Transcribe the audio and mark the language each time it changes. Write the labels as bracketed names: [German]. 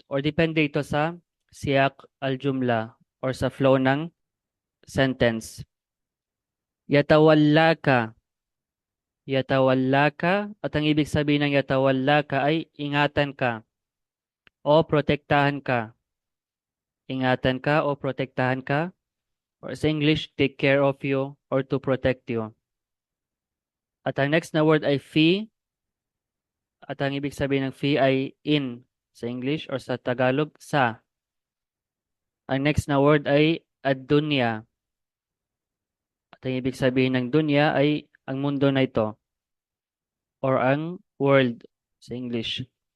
[Filipino] Or depende ito sa siyak al-jumla or sa flow ng sentence. [Arabic] Yatawallaka. Yatawallaka. [Filipino] At ang ibig sabihin ng yatawallaka ay ingatan ka o protektahan ka. Ingatan ka o protektahan ka. [English] Or sa English, take care of you or to protect you. [Filipino] At ang next na word ay fi. At ang ibig sabihin ng fi ay in sa English or sa Tagalog, sa. Ang next na word ay ad-dunya. At ang ibig sabihin ng dunya ay ang mundo na ito or ang world sa English.